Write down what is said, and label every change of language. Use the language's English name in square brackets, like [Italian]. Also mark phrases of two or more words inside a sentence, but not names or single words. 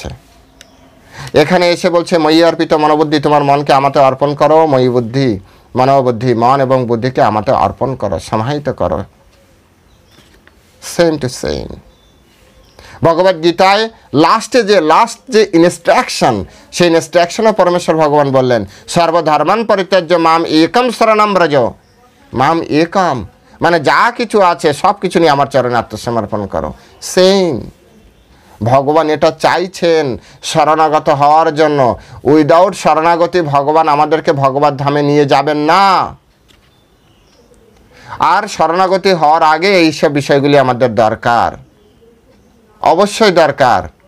[Bangla] এখানে এসে বলছে [Sanskrit] मयि अर्पित मनोबुद्धि, [Bangla] তোমার মনকে আমাতে অর্পণ করো। [Sanskrit] मयि बुद्धि मनोबुद्धि, [Bangla] মন এবং বুদ্ধিকে আমাতে অর্পণ করো, সমাহিত করো। [English] same to same [Bangla] ভগবদ্গীতায় লাস্ট যে ইনস্ট্রাকশন, সেই ইনস্ট্রাকশনও পরমেশ্বর ভগবান বললেন [Sanskrit] सर्वधर्मान् परित्यज्य माम् एकं शरणं व्रज। माम् एकं [Bangla] মানে যা কিছু আছে সব কিছু নিয়ে আমার চরণে আত্মসমর্পণ করো। সেম ভগবান এটা চাইছেন শরণাগত হওয়ার জন্য। উইদাউট শরণাগতি ভগবান আমাদেরকে ভগবত ধামে নিয়ে যাবেন না। আর শরণাগতি হওয়ার আগে এইসব বিষয়গুলি আমাদের দরকার, অবশ্যই দরকার।